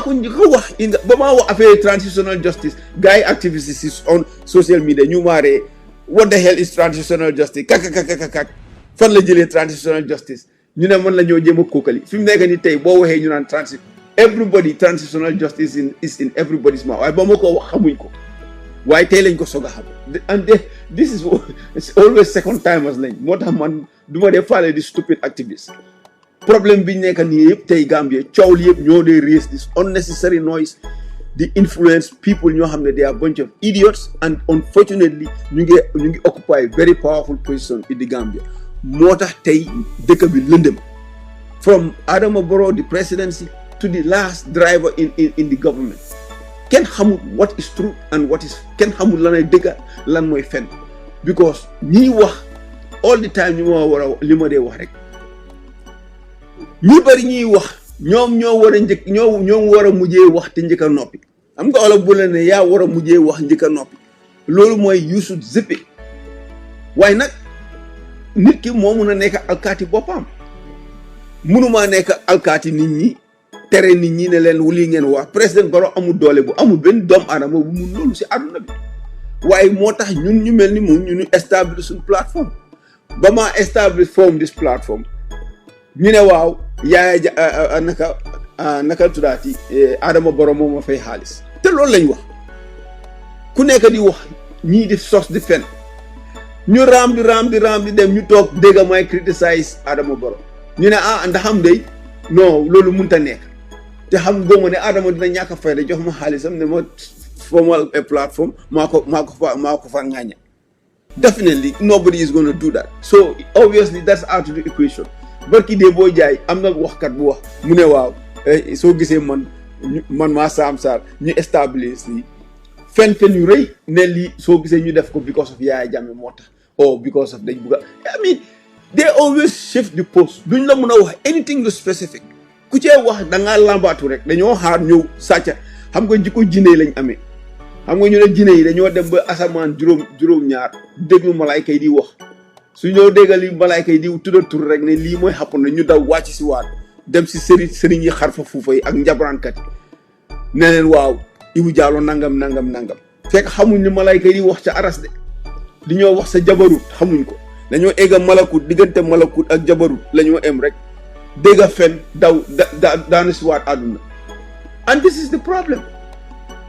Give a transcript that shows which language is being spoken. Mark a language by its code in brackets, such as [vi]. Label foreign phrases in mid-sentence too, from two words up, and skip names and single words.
[wo] ko njëkk a wax ba maa wax affaire [en] transitional justice [wo] gars yi [en] activists on social media [wo] ñu maaree [en] what the hell is transitional justice [wo] kak fan la jëlee [en] transitional justice [wo] ñu ne man la ñoo jéem a kookali fi mu nekk ni tey boo waxee ñu naan [en] transitional justice is in everybody's mouth [wo] waaye ba ma ko wax xamuñ ko waaye tey lañ ko soog a xam [en] and this is it's always second timers [wo] lañ moo tax man du ma dee faale di [en] stupid activist [wo] problème bi ñu nekk nii yëpp tey Gambia coow li yëpp ñoo dee raise [en] this unnecessary noise [wo] di [en] influence people [wo] ñoo xam ne [en] they are a bunch of idiots [wo] and unfortunately ñu ngi occupy [en] very powerful position in the Gambia [wo] moo tax tey dëkk bi lëndëm [en] from Adama Barrow the presidency to the last driver in the government [wo] kenn xamul [en] what is true and what is [wo] kenn xamul lan ay dëgg lan mooy fen because ñiy wax [en] all the time [wo] ñu ma war a li ma dee wax rek ñi bari ñiy wax ñoom ñoo war a njëkk ñoom war a mujjee wax te njëkk a noppi xam nga wala bu la ne yaa war a mujjee wax njëkk a noppi loolu mooy [en] you should zip it [wo] waaye nag nit ki moo mun a nekk alkaati boppam munumaa nekk alkaati nit ñi tere nit ñi ne leen lii ngeen wax président Barrow amul doole bu amul benn doomu aadama bu mun loolu si àdduna bi waaye moo tax ñun ñu mel ni moom ñu establish suñu plateforme ba maa [en] establish form this platform [wo] ñu ne waaw yaaya naka tuddaati Adama Barrow moom ma fay xaalis te loolu lañ wax ku nekk di wax ñii di sos di fen ñu raam di dem ñu toog dégg may criticize Adama Barrow ñu ne ndax xam day non loolu mënut a nekk te xam góoma ne Adama dina ñàkk a fayda jox ma xaalisam ne ma formal a platform maa ko fa ngaaña [en] definitely nobody is going to do that so obviously that's out of the equation [wo] barki dee boo jaay am na waxkat bu wax mu ne waaw soo gisee man maa Sam Sarr ñu establish lii fen yu rëy ne lii soo gisee ñu def ko [en] because of Yaya Jammeh [wo] moo tax or because of dañ bugga [en] I mean they always shift the post [wo] duñ la mën a wax anything lu specific ku cee wax da ngaa lambaatu rek dañoo xaar ñëw sàcca xam nga jikko jinne lañ amee xam nga ñu ne jinne yi dañoo dem ba asamaan juróom-ñaar déglu malaayka yi di wax su ñëw déggal li malaayka yi di tudda tur rek ne lii mooy xapp na ñu daw wàcc si waat dem si sëriñ yi xarfa fuufa yi ak njabraankat yi ne leen waaw Ibu Jaalo nangam fekk xamuñ ne malaayka yi di wax ca aras de di ñoo wax sa jabarut xamuñ ko dañoo egga malakut diggante malakut ak jabarut la ñoo em rek dégga fen daw daanu si waat àdduna [en] and this is the problem